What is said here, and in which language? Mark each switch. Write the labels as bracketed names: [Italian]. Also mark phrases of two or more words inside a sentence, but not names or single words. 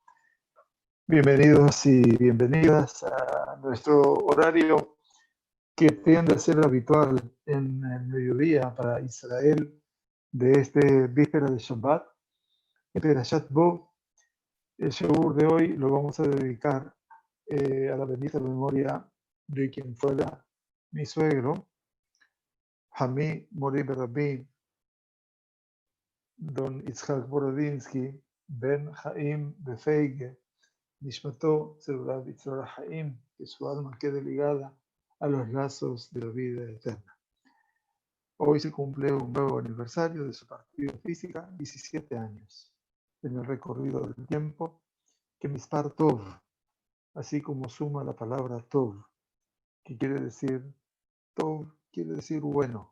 [Spanish] Bienvenidos y bienvenidas a nuestro horario que tiende a ser habitual en el mediodía para Israel de este víspera de Shabbat. En Perashat Bo, el shiur de hoy lo vamos a dedicar a la bendita memoria de quien fuera mi suegro, [Hebrew] חמי מורי ורבי, [Spanish] Don Itzhak Borodinsky, Ben Chaim Befeige, [Hebrew] נשמתו צרורה בצרור חיים, [Spanish] que su alma quede ligada a los lazos de la vida eterna. Hoy se cumple un nuevo aniversario de su partida física, 17 años. En el recorrido del tiempo, que [Hebrew] מספר טוב, [Spanish] así como suma la palabra Tov, que quiere decir bueno.